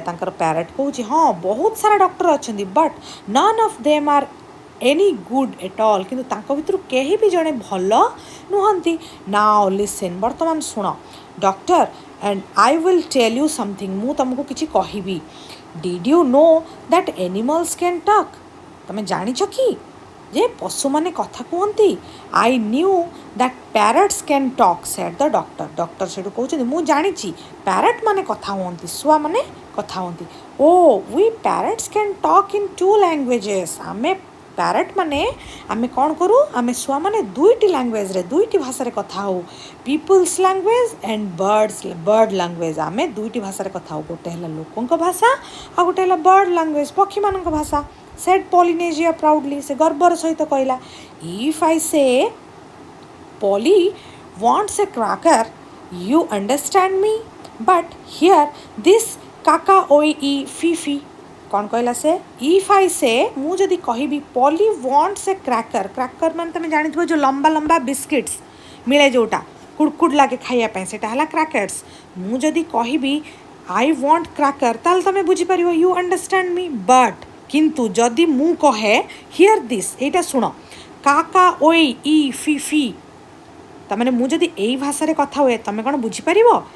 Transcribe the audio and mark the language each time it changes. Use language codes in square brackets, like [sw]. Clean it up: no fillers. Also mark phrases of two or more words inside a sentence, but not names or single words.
[or] ତାଙ୍କର ପ୍ୟାରେଟ୍ କହୁଛି ହଁ ବହୁତ ସାରା ଡକ୍ଟର ଅଛନ୍ତି [en] but none of them are any good at all [or] କିନ୍ତୁ ତାଙ୍କ ଭିତରୁ କେହି ବି ଜଣେ ଭଲ ନୁହନ୍ତି। [en] now listen [or] ବର୍ତ୍ତମାନ ଶୁଣ ଡକ୍ଟର [en] and I will tell you something [or] ମୁଁ ତମକୁ କିଛି କହିବି। [en] Did you know that animals can talk? [or] ତମେ ଜାଣିଛ କି ଯେ ପଶୁମାନେ କଥା କୁହନ୍ତି? [en] I knew that parrots can talk said the doctor. [or] ଡକ୍ଟର ସେଠୁ କହୁଛନ୍ତି ମୁଁ ଜାଣିଛି ପ୍ୟାରେଟ୍ ମାନେ କଥା ହୁଅନ୍ତି ଶୁଆମାନେ କଥା ହୁଅନ୍ତି। [en] Oh we parrots can talk in 2 languages. [or] ଆମେ ପ୍ୟାରେଟ୍ ମାନେ ଆମେ କ'ଣ କରୁ ଆମେ ଶୁଆମାନେ 2ଟି ଲାଙ୍ଗୁଏଜ୍ରେ 2ଟି ଭାଷାରେ କଥା ହଉ [en] peoples language and bird language. [or] ଆମେ 2ଟି ଭାଷାରେ କଥା ହଉ ଗୋଟେ ହେଲା ଲୋକଙ୍କ ଭାଷା ଆଉ ଗୋଟେ ହେଲା [en] bird language [or] ପକ୍ଷୀମାନଙ୍କ ଭାଷା। [en] said Polynesia proudly [or] ସେ ଗର୍ବର ସହିତ କହିଲା [en] if I say Polly wants a cracker you understand me but here this କାକା ଓଇ ଇ ଫିଫି [or] କ'ଣ କହିଲା ସେ [en] if I say [or] ମୁଁ ଯଦି କହିବି [en] Polly wants a cracker [or] ମାନେ ତୁମେ ଜାଣିଥିବ ଯେଉଁ ଲମ୍ବା ଲମ୍ବା ବିସ୍କିଟ୍ସ ମିଳେ ଯେଉଁଟା କୁଡ଼କୁଡ଼ ଲାଗେ ଖାଇବା ପାଇଁ ସେଇଟା ହେଲା କ୍ରାକର୍ସ। ମୁଁ ଯଦି କହିବି [en] I want cracker [or] ତାହେଲେ ତୁମେ ବୁଝିପାରିବ [en] you understand me but [or] କିନ୍ତୁ ଯଦି ମୁଁ କହେ [en] here this [or] ଏଇଟା ଶୁଣ କାକା ଓଇ ଇ ଫିଫି ତାମାନେ ମୁଁ ଯଦି ଏଇ ଭାଷାରେ କଥା ହୁଏ ତୁମେ କ'ଣ ବୁଝିପାରିବ?